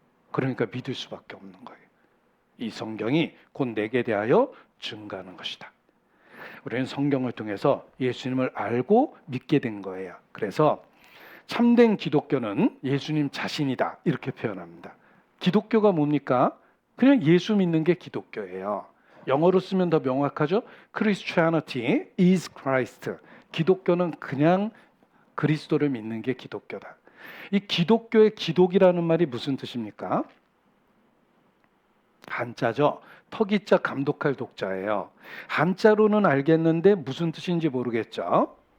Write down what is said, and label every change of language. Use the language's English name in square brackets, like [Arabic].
[Korean] 그러니까 믿을 수밖에 없는 거예요. 이 성경이 곧 내게 대하여 증거하는 것이다. 우리는 성경을 통해서 예수님을 알고 믿게 된 거예요. 그래서 참된 기독교는 예수님 자신이다 이렇게 표현합니다. 기독교가 뭡니까? 그냥 예수 믿는 게 기독교예요. 영어로 쓰면 더 명확하죠. [English] Christianity is Christ. [Korean] 기독교는 그냥 그리스도를 믿는 게 기독교다. 이 기독교의 기독이라는 말이 무슨 뜻입니까? 한자죠. 터기자 감독할 독자예요. 한자로는 알겠는데 무슨 뜻인지 모르겠죠.